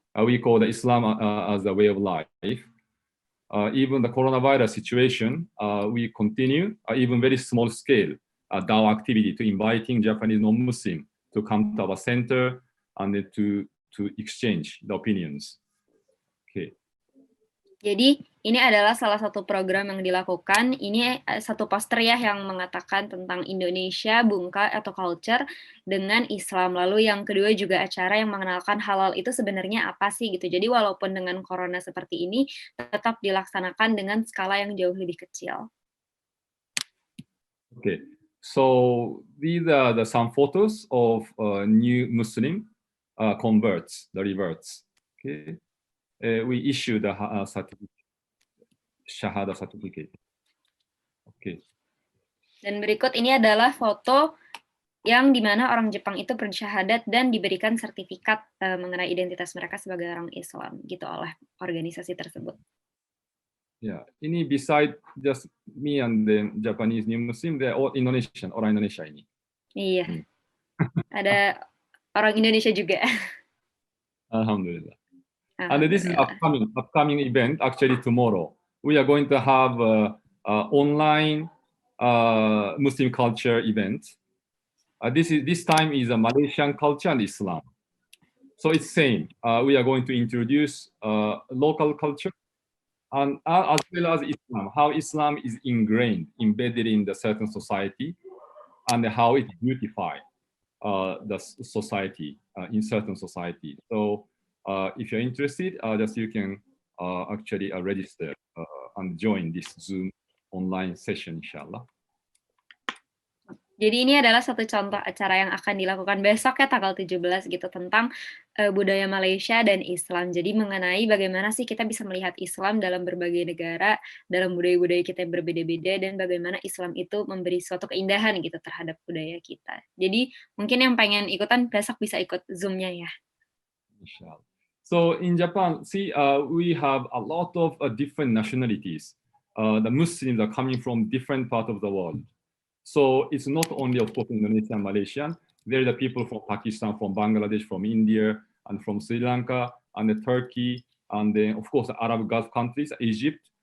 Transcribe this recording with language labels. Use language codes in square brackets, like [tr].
[en] We call the Islam as a way of life. Even the coronavirus situation, we continue, even very small scale, dawah activity to inviting Japanese non-Muslim to come to our center and then to exchange the opinions. Okay. [id] Jadi ini adalah salah satu program yang dilakukan. Ini satu poster ya yang mengatakan tentang Indonesia, Bungka atau culture dengan Islam. Lalu yang kedua juga acara yang mengenalkan halal itu sebenarnya apa sih gitu. Jadi walaupun dengan corona seperti ini tetap dilaksanakan dengan skala yang jauh lebih kecil. [en] Okay. So these are some photos of new Muslim converts, the reverts. Okay. We issue the certificate, Shahada certificate. Okay. [id] Dan berikut ini adalah foto yang dimana orang Jepang itu bersyahadat dan diberikan sertifikat mengenai identitas mereka sebagai orang Islam gitu oleh organisasi tersebut. [en] Yeah, ini beside just me and the Japanese new Muslim, they're all Indonesian, [id] orang Indonesia ini. Iya, ada orang Indonesia juga. [ar] Alhamdulillah. [en] And this is upcoming event. Actually, tomorrow we are going to have online Muslim culture event. This time is a Malaysian culture and Islam. So it's same. We are going to introduce local culture and as well as Islam. How Islam is embedded in the certain society, and how it beautify the society in certain society. So. If you're interested, just you can actually register and join this Zoom online session, inshallah. [id] Jadi ini adalah satu contoh acara yang akan dilakukan besok ya tanggal 17 gitu tentang budaya Malaysia dan Islam. Jadi mengenai bagaimana sih kita bisa melihat Islam dalam berbagai negara, dalam budaya-budaya kita yang berbeda-beda dan bagaimana Islam itu memberi suatu keindahan gitu terhadap budaya kita. Jadi mungkin yang pengen ikutan besok bisa ikut Zoom-nya ya. [ar] Inshallah. [en] So in Japan, see, we have a lot of different nationalities. The Muslims are coming from different parts of the world. So it's not only, of course, Indonesian, Malaysian. There are the people from Pakistan, from Bangladesh, from India, and from Sri Lanka, and Turkey, and then, of course, the Arab Gulf countries, Egypt.